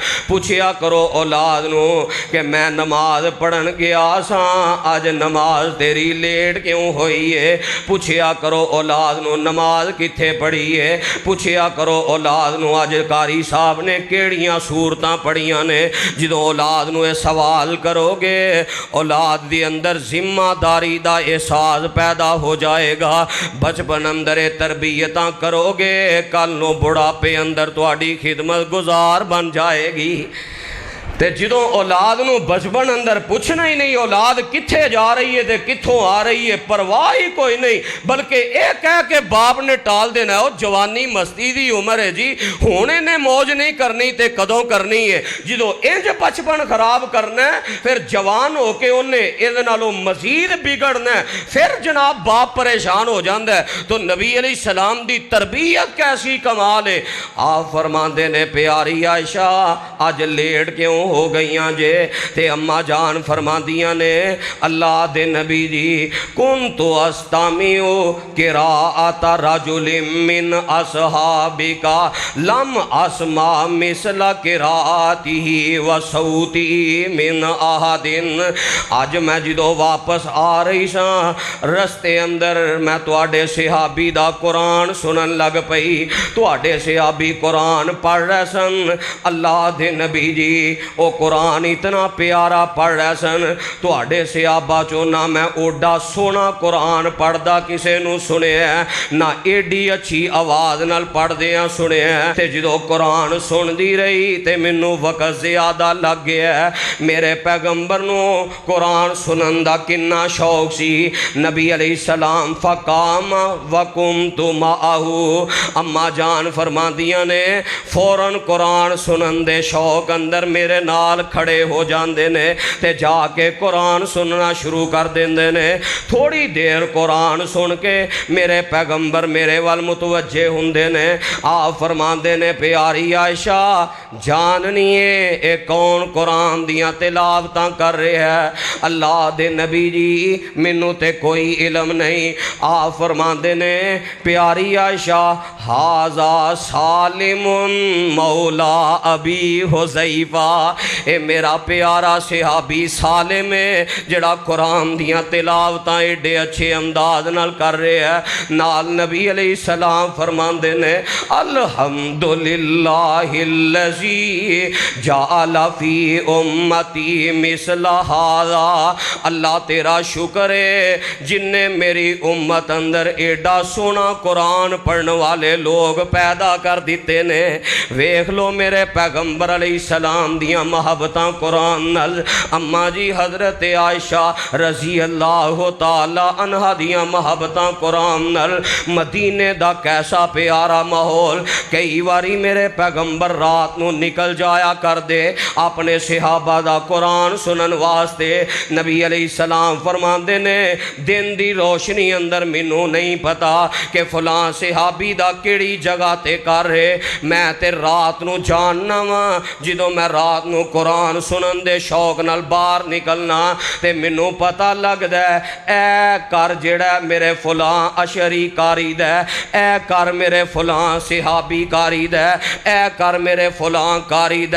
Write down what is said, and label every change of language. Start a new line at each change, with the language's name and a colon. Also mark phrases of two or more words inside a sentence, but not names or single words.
Punjabi: پوچھیا کرو اولاد نو کہ میں نماز پڑھن گیا ساں، آج نماز تیری لیٹ کیوں ہوئی ہے؟ پوچھیا کرو اولاد نو نماز کتھے پڑھی ہے؟ پوچھیا کرو اولاد نو آج قاری صاحب نے کیڑیاں صورتاں پڑھیاں نے؟ جدوں اولاد نو یہ سوال کرو گے اولاد دی اندر ذمہ داری دا احساس پیدا ہو جائے گا۔ بچپن اندر تربیتاں کرو گے، کل نو بڑھاپے اندر تہاڈی خدمت گزار بن جائے گی۔ تے جدوں اولاد نو بچپن اندر پوچھنا ہی نہیں اولاد کتھے جا رہی ہے تے کتھوں آ رہی ہے، پرواہ ہی کوئی نہیں، بلکہ اے کہہ کے باپ نے ٹال دینا ہے، جوانی مستی دی عمر ہے جی، ہونے نے موج نہیں کرنی تے کدوں کرنی ہے۔ جدوں انج بچپن خراب کرنا ہے پھر جوان ہو کے انہیں اے نالوں مزید بگڑنا ہے، پھر جناب باپ پریشان ہو جاندہ ہے۔ تو نبی علیہ السلام دی تربیت کیسی کمال ہے۔ آپ فرماندے نے پیاری عائشہ آج لیٹ کیوں ہو گئیاں جے؟ تے اماں جان فرما دیاں نے اللہ دے نبی جی
Arabic: کنتو استامیو قراءت رجل من اصحابکا لم اسمع مثل قراءتی و صوتی من احد۔
Punjabi: آج میں جدو واپس آ رہی ساں رستے اندر میں تواڈے صحابی دا قرآن سنن لگ پئی، تواڈے صحابی قرآن پڑھ رہے سن، اللہ دے نبی جی او قرآن اتنا پیارا پڑھ رہے سن، تواڈے صحابہ چوں نہ میں اوڈا سونا قرآن پڑھدا کسے نو سنے ہیں، نہ ایڈی اچھی آواز نال پڑھ دیاں سنے ہیں۔ تے جدو قرآن سن دی رہی تے منو وقت زیادہ لگ گیا ہے۔ میرے پیغمبر نو قرآن سنن دا کنا شوق سی، نبی علیہ السلام
Arabic: فقام وقمت معہو،
Punjabi: اماں جان فرما دیاں نے فوراً قرآن سنن دے شوق اندر میرے نال کھڑے ہو جاندے نے تے جا کے قرآن سننا شروع کر دیندے نے۔ تھوڑی دیر قرآن سن کے میرے پیغمبر میرے وال متوجہ ہوندے نے، آپ فرماندے نے پیاری عائشہ جاننی ہے اے کون قرآن دیاں تلاوتاں کر رہے ہے۔ اللہ دے نبی جی مینوں تے کوئی علم نہیں۔ آپ فرماندے نے پیاری عائشہ
Arabic: ھذا سالم مولا ابی حذیفہ،
Punjabi: اے میرا پیارا صحابی سالم ہے جڑا قرآن دیاں تلاوتاں ایڈے اچھے انداز نال کر رہے ہے۔ نال نبی علیہ السلام فرماندے نے
Arabic: الحمدللہ الذی جعل فی امتی مثل ھذا،
Punjabi: اللہ تیرا شکر ہے جن نے میری امت اندر ایڈا سونا قرآن پڑھنے والے لوگ پیدا کر دیتے نے۔ ویکھ لو میرے پیغمبر علیہ السلام دیاں محبتاں قرآن نال، اماں جی حضرت عائشہ رضی اللہ تعالی عنہ دیاں محبتاں قرآن نال، مدینے دا کیسا پیارا ماحول۔ کئی واری میرے پیغمبر رات نو نکل جایا کر دے اپنے صحابہ دا قرآن سنن واسطے۔ نبی علیہ السلام فرماندے نے دن دی روشنی اندر مینوں نہیں پتا کہ فلاں صحابی دا کیڑی جگہ تے کر رہے، میں تے رات نو جاننا وا جدوں میں رات نو قرآن سنن دے شوق نال باہر نکلنا تے مینوں پتہ لگدا ہے اے کر جڑا میرے فلاں اشعری کاری دا، اے کر میرے فلاں صحابی کاری دا، اے کر میرے فلاں کاری دا۔